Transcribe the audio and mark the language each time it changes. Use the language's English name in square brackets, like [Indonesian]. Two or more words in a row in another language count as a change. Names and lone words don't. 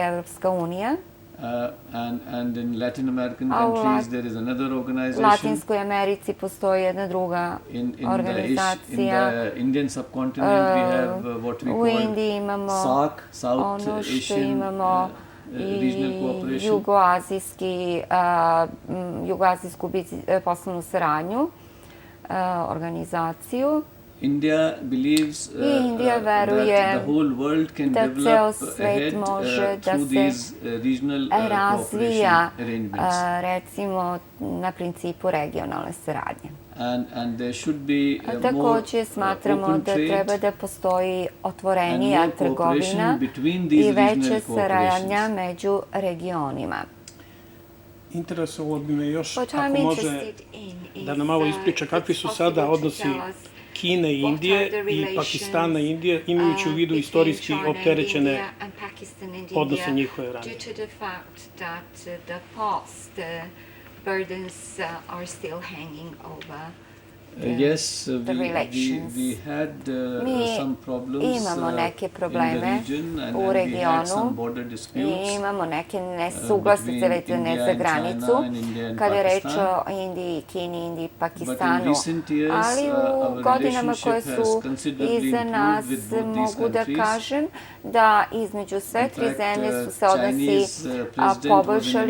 [Serbian] Evropska unija. [English] And in Latin American countries there is another [Serbian] U [English] organization. [Serbian] Latinskoj Americi postoji jedna druga organizacija. [English] In the Indian subcontinent we have what we [Serbian] U [English] call [Serbian] Indiji imamo [English] SAARC, South [Serbian] ono što [English] Asian [Serbian] imamo [English] Regional [Serbian] i [English] Cooperation. [Serbian] jugoazijsku poslovnu saradnju, organizaciju. [English] India believes that the whole world can develop ahead through these regional cooperation arrangements. [Serbian] Recimo na principu regionalne saradnje. [English] And there should be [Serbian] Takođe smatramo da treba da postoji otvorenija trgovina i veća saradnja među regionima. Interesovalo bi me još, ako može, da nam malo ispriča kakvi su sada odnosi Kine i Indije i Pakistana i Indije, imajući u vidu istorijski opterećene odnose njihove ranije. [English] Yes, we had some problems [Serbian] imamo neke [English] in the [Serbian] probleme [English] region and [Serbian] u [English] we had [Serbian] regionu [English] some border disputes [Serbian] i imamo neke nesuglasice vezane za granicu kada je reč o Indiji, Kini, Indiji i Pakistanu. Ali u godinama koje su iza nas mogu da kažem da između sve tri zemlje su se odnosi poboljšali.